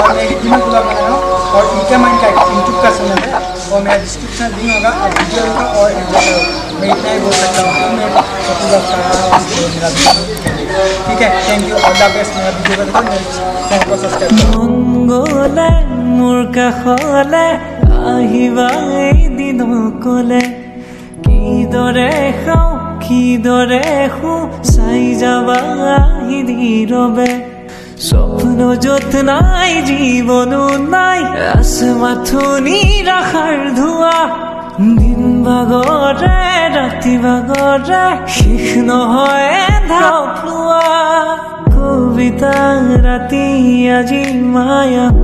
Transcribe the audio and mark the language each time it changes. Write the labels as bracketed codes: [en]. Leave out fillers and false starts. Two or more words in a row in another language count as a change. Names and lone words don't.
[hi] और मैं हिंदी में ब्लॉग बना रहा हूँ और इनके माइंड का यूट्यूब का चैनल है और मेरा डिस्क्रिप्शन लिंक होगा, आप वीडियो देखो और एंजॉय करो। मैं इतना ही बोल सकता हूँ कि मैं ब्लॉग कर रहा हूँ मेरा वीडियो, ठीक है। [en] thank you, all the best. [hi] मेरा वीडियो को देखो, मेरे चैनल को सब्सक्राइब करो। [as] আহিবা এদিন কলে কিদৰে খাওঁ কিদৰে শু চাই যাবা নীৰৱে স্বপ্ন য'ত নাই জীৱনো নাই আছে মাথো নিৰাশাৰ ধোৱা দিন বাগৰে ৰাতি বাগৰে শেষ নহয় ঢাপলোৱা কবিতা ৰাতি আজি মায়া